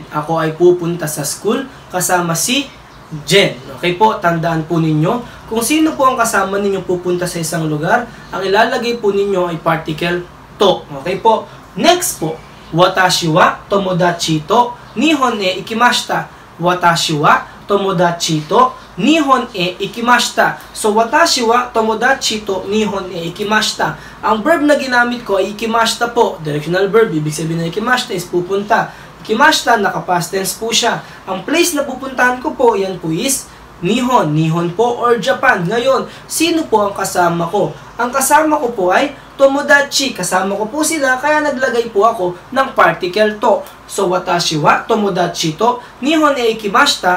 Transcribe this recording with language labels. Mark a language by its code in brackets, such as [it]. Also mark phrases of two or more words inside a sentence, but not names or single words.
[tl] Ako ay pupunta sa school kasama si Jen. Okay po, tandaan po ninyo. Kung sino po ang kasama ninyo pupunta sa isang lugar, ang ilalagay po ninyo ay particle to. Okay po. Next po, [ja] 私は友達と日本へ行きました. 私は友達と日本へ行きました. So, 私は友達と日本へ行きました. [tl] Ang verb na ginamit ko ay ikimashita po. [en] Directional verb. [tl] Ibig sabihin na ikimashita is pupunta. Ikimashita, naka- [en] past tense [tl] po siya. Ang place na pupuntahan ko po, yan po is Nihon. Nihon po or Japan. Ngayon, sino po ang kasama ko? Ang kasama ko po ay tomodachi. Kasama ko po sila, kaya naglagay po ako ng particle to. So, [ja] 私は友達と日本へ行きました.